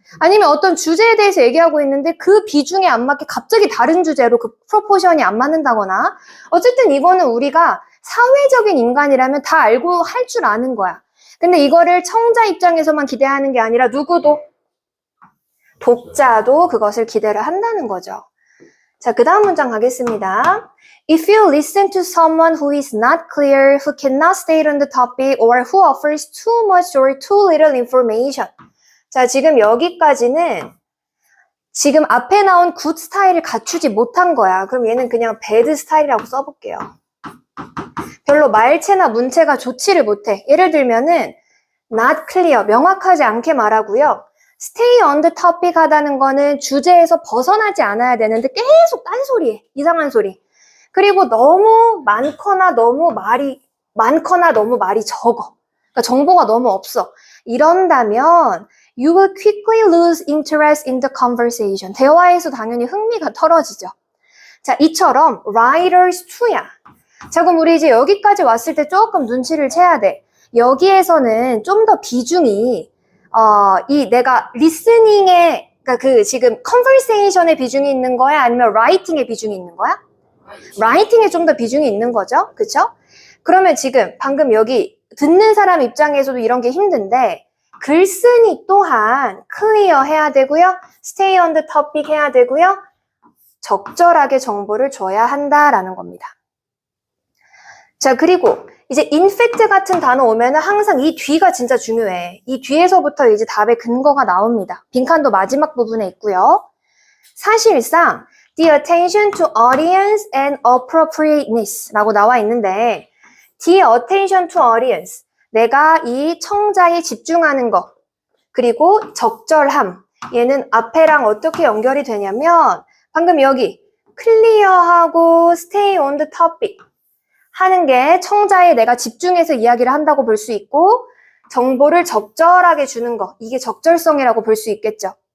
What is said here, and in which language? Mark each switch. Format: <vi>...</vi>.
<ko>아니면 어떤 주제에 대해서 얘기하고 있는데 그 비중에 안 맞게 갑자기 다른 주제로 그 프로포션이 안 맞는다거나 어쨌든 이거는 우리가 사회적인 인간이라면 다 알고 할 줄 아는 거야. 근데 이거를 청자 입장에서만 기대하는 게 아니라 누구도 독자도 그것을 기대를 한다는 거죠. 자, 그 다음 문장 가겠습니다.</ko> <en>If you listen to someone who is not clear, who cannot stay on the topic, or who offers too much or too little information.</en> <ko>자, 지금 여기까지는 지금 앞에 나온 good 스타일을 갖추지 못한 거야. 그럼 얘는 그냥 bad 스타일이라고 써볼게요. 별로 말체나 문체가 좋지를 못해. 예를 들면은 not clear, 명확하지 않게 말하고요.</ko> <en>stay on the topic</en> <ko>하다는 거는 주제에서 벗어나지 않아야 되는데 계속 딴소리해. 이상한 소리. 그리고 너무 많거나 너무 말이 적어. 그러니까 정보가 너무 없어. 이런다면</ko> <en>you will quickly lose interest in the conversation.</en> <ko>대화에서 당연히 흥미가 떨어지죠. 자, 이처럼 writers to야. 자, 그럼 우리 이제 여기까지 왔을 때 조금 눈치를 채야 돼. 여기에서는 좀 더 비중이 내가 리스닝에 그러니까 지금 conversation의 비중이 있는 거야? 아니면 writing의 비중이 있는 거야? writing에 좀 더 비중이 있는 거죠. 그쵸? 그러면 지금 방금 여기 듣는 사람 입장에서도 이런 게 힘든데 글쓴이 또한 clear 해야 되고요.</ko> <en>stay on the topic</en> <ko>해야 되고요. 적절하게 정보를 줘야 한다라는 겁니다. 자, 그리고 이제 in fact 같은 단어 오면은 항상 이 뒤가 진짜 중요해. 이 뒤에서부터 이제 답의 근거가 나옵니다. 빈칸도 마지막 부분에 있고요. 사실상</ko> <en>the attention to audience and appropriateness</en> <ko>라고 나와 있는데 the attention to audience, 내가 이 청자에 집중하는 것, 그리고 적절함, 얘는 앞에랑 어떻게 연결이 되냐면 방금 여기 clear하고 stay on the topic 하는 게 청자에 내가 집중해서 이야기를 한다고 볼 수 있고 정보를 적절하게 주는 거, 이게 적절성이라고 볼 수 있겠죠.</ko>